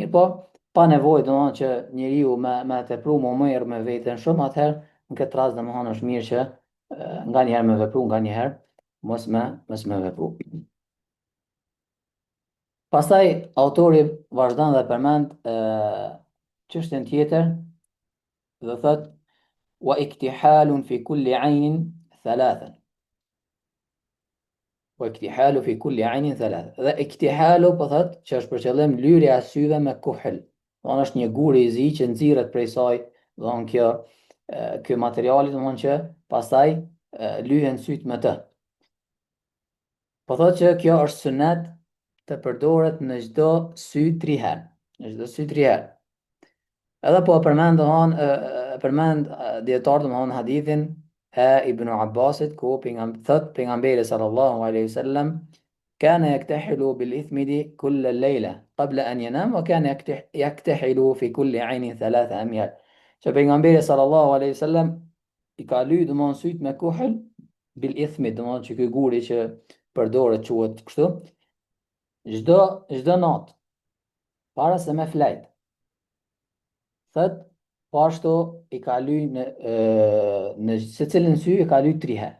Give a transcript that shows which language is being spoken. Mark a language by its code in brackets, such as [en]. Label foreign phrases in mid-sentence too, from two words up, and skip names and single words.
[sq] Mirë po, pa nevojë domethënë që njeriu me tepru më merr me veten shumë, atëherë në këtë rast domethënë është mirë që nganjëherë me vepru, nganjëherë mos me vepru. Pastaj autori vazhdon dhe përmend çështjen tjetër dhe thot [ar] واكتحال في كل عين ثلاثا. واكتحال في كل عين ثلاثا. [sq] Dhe iktihalu po thot që është për qëllim lyrja e syve me kuhel. Do është një gur i zi që nxirret prej saj, do kjo materiali do që pastaj lyhen syt me të. Po thot që kjo është sunet të përdoret në çdo sy 3 herë, në çdo sy 3 herë. Edhe po përmend dietar domthon hadithin e Ibn Abbasit ku thot pejgamberi [ar] صلى الله عليه وسلم كان يكتحل بالإثمد كل ليلة قبل أن ينام وكان يكتحل في كل عين 3 أميال. [sq] Që pejgamberi [ar] صلى الله عليه وسلم [sq] i ka ly domthon syt me kuhul [ar] بالإثمد, [sq] domthon që ky guri që përdoret quhet kështu çdo natë para se me flajt. Thët, po ashtu i ka ly në secilin sy e ka ly 3 herë.